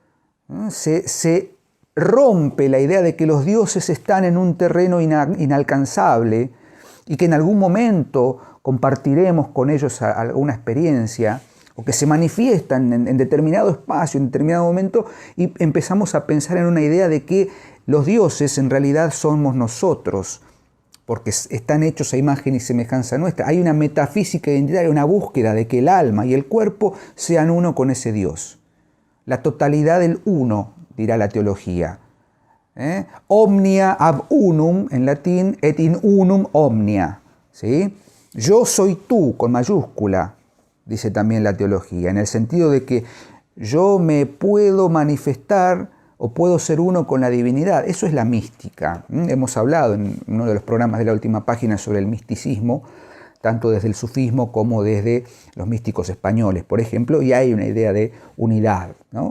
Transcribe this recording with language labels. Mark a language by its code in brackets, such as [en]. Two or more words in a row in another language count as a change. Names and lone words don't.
[es] Se rompe la idea de que los dioses están en un terreno inalcanzable y que en algún momento compartiremos con ellos alguna experiencia, o que se manifiestan en determinado espacio, en determinado momento, y empezamos a pensar en una idea de que los dioses en realidad somos nosotros, porque están hechos a imagen y semejanza nuestra. Hay una metafísica identitaria, una búsqueda de que el alma y el cuerpo sean uno con ese Dios. La totalidad del uno, dirá la teología. [la] Omnia ab unum, [es] en latín, [la] et in unum omnia. [es] ¿Sí? Yo soy tú, con mayúscula, dice también la teología, en el sentido de que yo me puedo manifestar o puedo ser uno con la divinidad. Eso es la mística. Hemos hablado en uno de los programas de la última página sobre el misticismo, tanto desde el sufismo como desde los místicos españoles, por ejemplo, y hay una idea de unidad, ¿no?